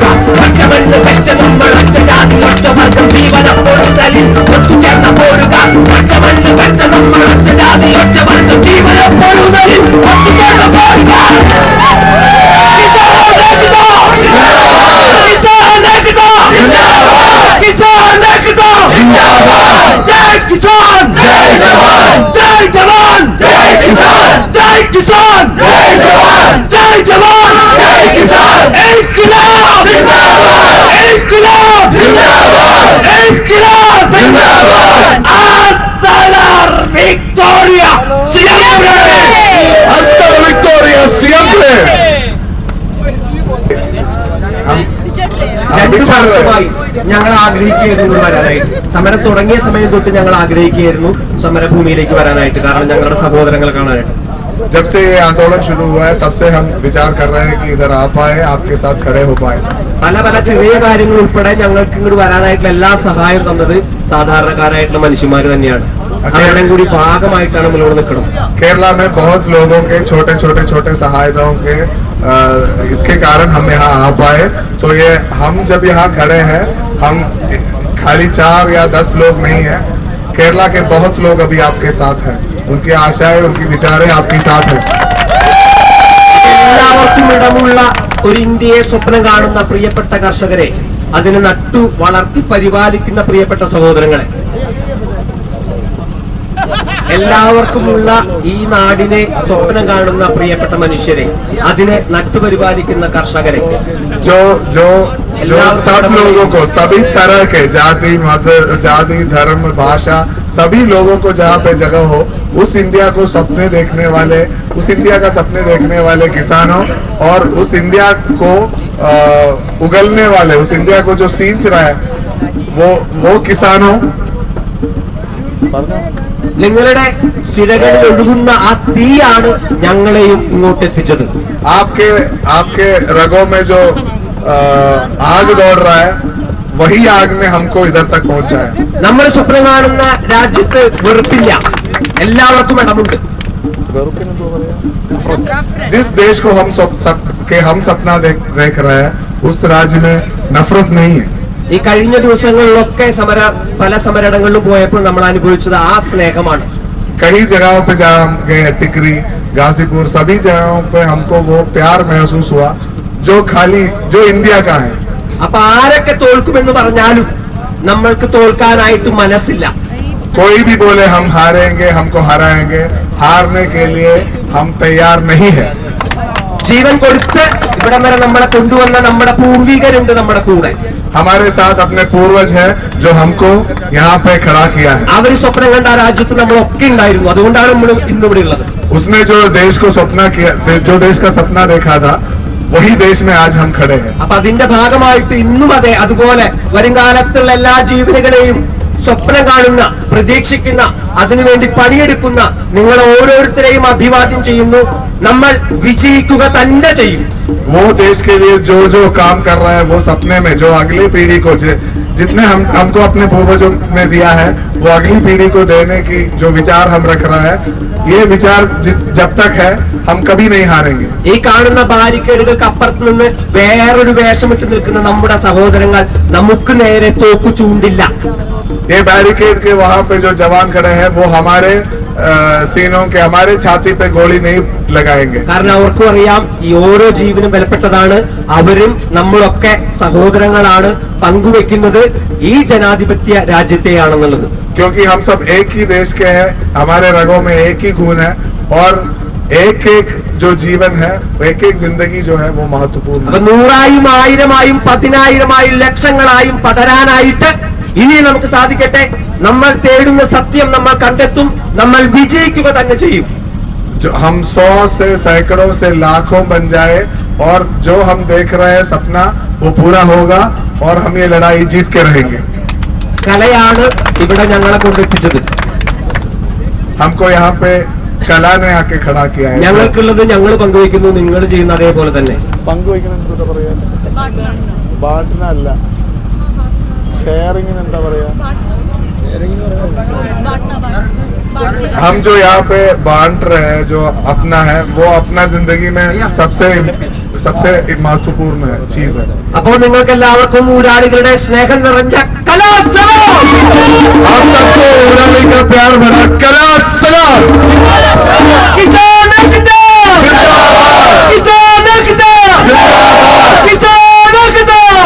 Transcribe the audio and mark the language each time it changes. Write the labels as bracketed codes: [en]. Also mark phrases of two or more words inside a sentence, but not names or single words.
[ml] ഒറ്റമണ്ണ് പെറ്റ നമ്മളൊറ്റ ജാതിയൊറ്റ വർഗം ജീവന പൊരുതലിൽ ഒത്തുചേർന്ന പോരുക. ഒറ്റമണ്ണ് പെറ്റ നമ്മളൊറ്റ ജാതിയൊറ്റ വർഗം ജീവന പൊരുതലിൽ ഒത്തുചേർന്ന പോരുക. [hi] किसान एकता, किसान एकता, किसान एकता, जय किसान, जय जवान, जय जवान, जय किसान, जय किसान, जय जवान, जय जवान, जय किसान. इंक्लाब जिंदाबाद, इंक्लाब जिंदाबाद, इंक्लाब जिंदाबाद. [es] Hasta la victoria siempre, hasta la victoria siempre. [ml] രണ്ടു വർഷമായി ഞങ്ങൾ ആഗ്രഹിക്കുകയായിരുന്നു വരാനായിട്ട്. സമരം തുടങ്ങിയ സമയം തൊട്ട് ഞങ്ങൾ ആഗ്രഹിക്കുകയായിരുന്നു സമരഭൂമിയിലേക്ക് വരാനായിട്ട്, കാരണം ഞങ്ങളുടെ സഹോദരങ്ങളെ കാണാനായിട്ട്. [hi] जब से ये आंदोलन शुरू हुआ है तब से हम विचार कर रहे हैं कि इधर आ पाए, आपके साथ खड़े हो पाए. [ml] പല പല ചെറിയ കാര്യങ്ങൾ ഉൾപ്പെടെ ഞങ്ങൾക്ക് ഇങ്ങോട്ട് വരാനായിട്ടുള്ള എല്ലാ സഹായം തന്നത് സാധാരണക്കാരായിട്ടുള്ള മനുഷ്യന്മാർ തന്നെയാണ്. അവരുടെ കൂടി ഭാഗമായിട്ടാണ് മുന്നോട്ട് നിൽക്കണം. [hi] केरला में बहुत लोगों के छोटे छोटे छोटे सहायताओं के इसके कारण हम यहाँ आ पाए. तो ये हम जब यहाँ खड़े हैं, हम खाली 4 या 10 लोग नहीं है. केरला के बहुत लोग अभी आपके साथ हैं. उनकी आशाएं, उनकी विचारें आपके साथ हैं. [ml] എല്ലാവർക്കും ഇടമുള്ള ഒരു ഇന്ത്യയെ സ്വപ്നം കാണുന്ന പ്രിയപ്പെട്ട കർഷകരെ, അതിനെ നട്ടു വളർത്തി പരിപാലിക്കുന്ന പ്രിയപ്പെട്ട സഹോദരങ്ങളെ, എല്ലാവർക്കുമുള്ള ഈ നാടിനെ സ്വപ്നം കാണുന്ന പ്രിയപ്പെട്ട മനുഷ്യരെ, അതിനെ നട്ടുപരിപാലിക്കുന്ന കർഷകരെ, [hi] जो सब लोगों को, सभी तरह के जाति, मत, जाति, धर्म, भाषा, सभी लोगों को जहाँ पे जगह हो, उस इंडिया को सपने देखने वाले, उस इंडिया का सपने देखने वाले किसानों, और उस इंडिया को उगलने वाले, उस इंडिया को जो सींच रहा है वो किसानों [ml] നിങ്ങളുടെ സിരകളിൽ ഒഴുകുന്ന ആ തീയാണ് ഞങ്ങളെയും ഇങ്ങോട്ട് എത്തിച്ചത്. [hi] आपके रगों में जो आग दौड़ रहा है वही आग ने हमको इधर तक पहुंचाया. [ml] നമ്മൾ സ്വപ്നം കാണുന്ന രാജ്യത്ത് വെറുപ്പില്ല, എല്ലാവർക്കും ഇടമുണ്ട്. [hi] जिस देश को हम सपना देख रहे हैं उस राज्य में नफरत नहीं है. [ml] ഈ കഴിഞ്ഞ ദിവസങ്ങളിലൊക്കെ പല സമരങ്ങളിലും പോയപ്പോൾ നമ്മൾ അനുഭവിച്ചത് ആ സ്നേഹമാണ്. [hi] कई जगहों पे जहाँ हम गए, टिकरी, गाजीपुर, सभी जगहों पे हमको वो प्यार महसूस हुआ जो इंडिया का है. [ml] അപ്പൊ ആരൊക്കെ തോൽക്കുമെന്ന് പറഞ്ഞാലും നമ്മൾക്ക് തോൽക്കാനായിട്ട് മനസ്സില്ല. [hi] कोई भी बोले हम हारेंगे, हमको हराएंगे, हारने के लिए हम तैयार नहीं है. [ml] ജീവൻ കൊടുത്ത് ഇവിടം വരെ നമ്മളെ കൊണ്ടുവന്ന നമ്മുടെ പൂർവികരുണ്ട് നമ്മുടെ കൂടെ. [hi] हमारे साथ अपने पूर्वज है जो हमको यहाँ पे खड़ा किया है. [ml] അവർ സ്വപ്നം കണ്ട ആ രാജ്യത്ത് നമ്മളൊക്കെ ഉണ്ടായിരുന്നു, അതുകൊണ്ടാണ് നമ്മൾ ഇന്ന് ഇവിടെ ഉള്ളത്. [hi] उसने जो देश को सपना किया, जो देश का सपना देखा था वही देश में आज हम खड़े हैं. [ml] അപ്പൊ അതിന്റെ ഭാഗമായിട്ട് ഇന്നും അതെ അതുപോലെ വരും കാലത്തുള്ള എല്ലാ ജീവനുകളെയും സ്വപ്നം കാണുന്ന, പ്രതീക്ഷിക്കുന്ന, അതിനുവേണ്ടി പണിയെടുക്കുന്ന നിങ്ങൾ ഓരോരുത്തരെയും അഭിവാദ്യം ചെയ്യുന്നു. നമ്മൾ വിജയിക്കുക തന്നെ ചെയ്യും. [hi] वो देश के लिए जो काम कर रहा है वो सपने में जो अगली पीढ़ी को जितने हमको अपने पूर्वजों ने दिया है वो अगली पीढ़ी को देने की जो विचार हम रख रहा है, ये विचार जब तक है हम कभी नहीं हारेंगे. [ml] ഈ കാണുന്ന ബാരിക്കേഡുകൾക്ക് അപ്പുറത്ത് നിന്ന് വേറൊരു വേഷമിട്ട് നിൽക്കുന്ന നമ്മുടെ സഹോദരങ്ങൾ നമുക്ക് നേരെ തോക്കു ചൂണ്ടില്ല. [hi] ये बैरिकेड के वहां पे जो जवान खड़े हैं वो हमारे सीनों के, हमारे छाती पे गोली नहीं लगाएंगे. [ml] കാരണം അവർക്കും അറിയാം ഈ ഓരോ ജീവനും വിലപ്പെട്ടതാണ്. അവരും നമ്മളൊക്കെ സഹോദരങ്ങളാണ്, പങ്കുവെക്കുന്നത് ഈ ജനാധിപത്യ രാജ്യത്തെയാണെന്നുള്ളത്. [hi] क्योंकि हम सब एक ही देश के हैं, हमारे रगों में एक ही खून है और एक जो जीवन है, एक जिंदगी जो है वो महत्वपूर्ण है. [ml] അപ്പൊ 100,000 1000 10,000 ലക്ഷങ്ങളായും പതരാനായിട്ട് ഇനി നമുക്ക് സാധിക്കട്ടെ. നമ്മൾ തേടുന്ന സത്യം നമ്മൾ കണ്ടെത്തും, നമ്മൾ വിജയിക്കുക തന്നെ ചെയ്യും. [hi] जो हम 100 से सैकड़ों से लाखों बन जाए और जो हम देख रहे हैं सपना वो पूरा होगा और हम ये लड़ाई जीत के रहेंगे. [ml] കലയാണ് ഇവിടെ ഞങ്ങളെ കൊണ്ടെത്തിച്ചത്. [hi] हमको यहाँ पे कला ने आके खड़ा किया है. [ml] ഞങ്ങൾക്കുള്ളത് ഞങ്ങൾ പങ്കുവെക്കുന്നു, നിങ്ങൾ ചെയ്യുന്ന അതേപോലെ തന്നെ. [hi] हम जो यहाँ पे बांट रहे हैं, जो अपना है वो अपना जिंदगी में सबसे महत्वपूर्ण है चीज है. [ml] അപ്പോൾ നിങ്ങൾക്ക് എല്ലാവർക്കും ഊരാളികളുടെ സ്നേഹം നിറഞ്ഞ കലാസനം. [hi] आप सबको उड़ाने का प्यार भरा कला सलाम. किसान एकता जिंदाबाद, किसान एकता जिंदाबाद, किसान एकता